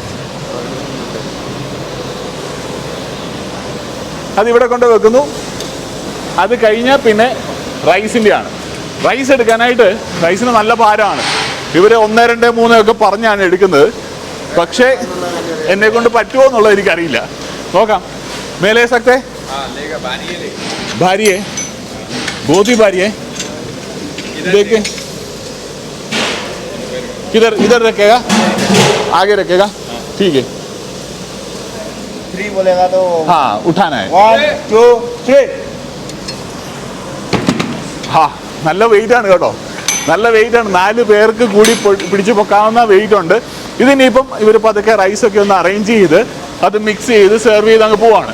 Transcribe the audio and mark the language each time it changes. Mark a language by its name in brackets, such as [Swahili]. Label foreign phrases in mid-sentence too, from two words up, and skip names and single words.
[Malayalam] അതിവിടെ കൊണ്ട് വെക്കുന്നു. അത് കഴിഞ്ഞാൽ പിന്നെ റൈസിൻ്റെയാണ്. റൈസ് എടുക്കാനായിട്ട് റൈസിന് നല്ല ഭാരമാണ്. ഇവർ 1 2 3 ഒക്കെ പറഞ്ഞാണ് എടുക്കുന്നത്. പക്ഷേ എന്നെ കൊണ്ട് പറ്റുമോ എന്നുള്ളത് എനിക്കറിയില്ല. [Hindi] നോക്കാം. मेले सकते भारी है, बहुत ही भारी है. देखे किधर इधर रखेगा, आगे रखेगा. ठीक है, 3 बोलेगा तो हाँ उठाना है. 1 2 3. हाँ, [Malayalam] നല്ല വെയിറ്റ് ആണ് കേട്ടോ. നല്ല വെയിറ്റ് ആണ്. 4 പേർക്ക് കൂടി പിടിച്ചു പൊക്കാവുന്ന വെയിറ്റ് ഉണ്ട്. ഇതിനിപ്പം ഇവർ പതുക്കെ റൈസൊക്കെ ഒന്ന് അറേഞ്ച് ചെയ്ത് അത് മിക്സ് ചെയ്ത് സെർവ് ചെയ്ത് അങ്ങ് പോവാണ്.